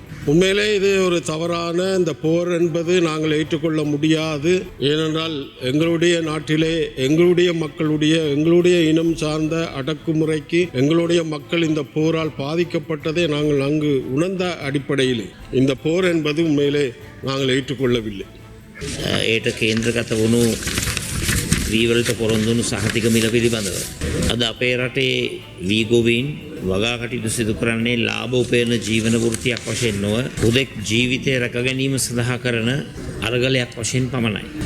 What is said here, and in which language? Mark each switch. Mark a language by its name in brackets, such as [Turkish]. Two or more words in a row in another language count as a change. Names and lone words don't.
[Tamil] உண்மையிலே இது ஒரு தவறான, இந்த போர் என்பது நாங்கள் ஏற்றுக்கொள்ள முடியாது. ஏனென்றால் எங்களுடைய நாட்டிலே எங்களுடைய இனம் சார்ந்த அடக்குமுறைக்கு எங்களுடைய மக்கள் இந்த போரால் பாதிக்கப்பட்டதை நாங்கள் அங்கு உணர்ந்த அடிப்படையில் இந்த போர் என்பது உண்மையிலே நாங்கள் ஏற்றுக்கொள்ளவில்லை. [Sinhala] ඒට කේන්ද්‍රගත වුණු වීවලට පොරොන්දුණු සහතික මිල පිළිබඳව අද අපේ රටේ වීගොවීන් වගා කටයුතු සිදු කරන්නේ ලාභ උපයන ජීවන වෘත්තියක් වශයෙන් නොව හුදෙක් ජීවිතය රැක ගැනීම සඳහා කරන අරගලයක් වශයෙන් පමණයි.